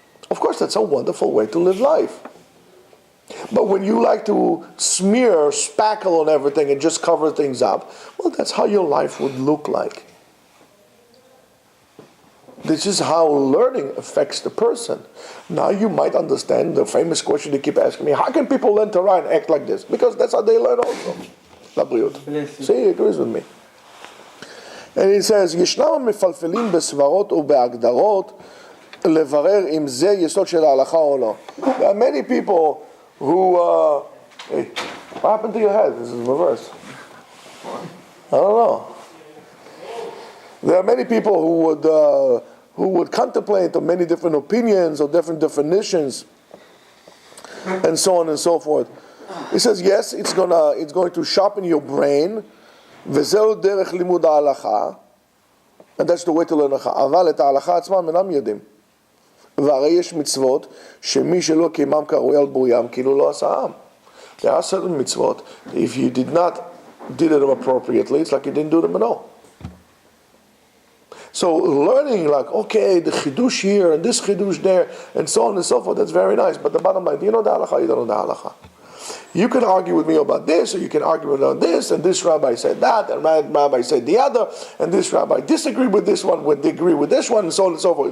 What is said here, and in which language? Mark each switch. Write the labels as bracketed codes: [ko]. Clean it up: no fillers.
[en] Of course, that's a wonderful way to live life. But when you like to smear, spackle on everything and just cover things up, well, that's how your life would look like. This is how learning affects the person. Now you might understand the famous question they keep asking me, how can people learn Torah and act like this? Because that's how they learn also. See, he agrees with me. And he says, [he] ישנם מפלפלים בסברות ובהגדרות לברר אם זה יסוד של ההלכה או לא. [en] There are many people who, hey, what happened to your head? This is reverse. I don't know. There are many people who would contemplate on many different opinions or different definitions, and so on and so forth. He says, yes, it's going to sharpen your brain. [he] וזהו דרך לימוד ההלכה, [en] and that's the way to learn הלכה. [he] אבל את ההלכה עצמם אינם יודעים. והרי יש מצוות שמי שלא קיימם כראוי על בוריים כאילו לא עשאם. [en] There are certain mitzvot, if you did them appropriately, it's like you didn't do them at all. So learning like, okay, the chidush here and this chidush there and so on and so forth, that's very nice. But the bottom line, do you know the halakha? You don't know the halakha. You can argue with me about this, or you can argue about this, and this rabbi said that, and that rabbi said the other, and this rabbi disagreed with this one, would agree with this one, and so on and so forth.